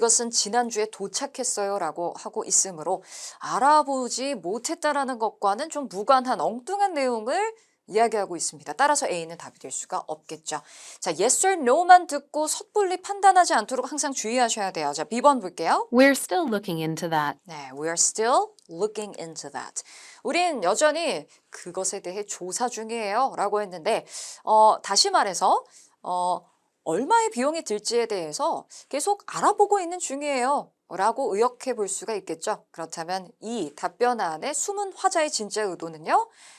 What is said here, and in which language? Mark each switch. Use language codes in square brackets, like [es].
[ko] 그것은 지난주에 도착했어요 라고 하고 있으므로 알아보지 못했다라는 것과는 좀 무관한 엉뚱한 내용을 이야기하고 있습니다. 따라서 A는 답이 될 수가 없겠죠. 자, [en] yes or no [ko] 만 듣고 섣불리 판단하지 않도록 항상 주의하셔야 돼요. 자, B번 볼게요. [en] We're still looking into that. [ko] 네, [en] we are still looking into that. [ko] 우린 여전히 그것에 대해 조사 중이에요 라고 했는데 다시 말해서 얼마의 비용이 들지에 대해서 계속 알아보고 있는 중이에요 라고 의역해 볼 수가 있겠죠. 그렇다면 이 답변 안에 숨은 화자의 진짜 의도는요.